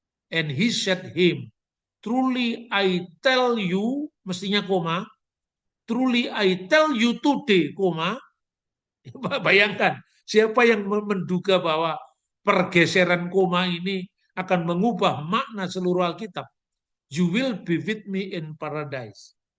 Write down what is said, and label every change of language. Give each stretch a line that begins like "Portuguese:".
English: And he said him, truly I tell you, mestinya koma, truly I tell you today, koma.
Indonesian: Bayangkan, siapa yang menduga bahwa pergeseran koma ini akan mengubah makna seluruh Alkitab.
English: You will be with me in paradise.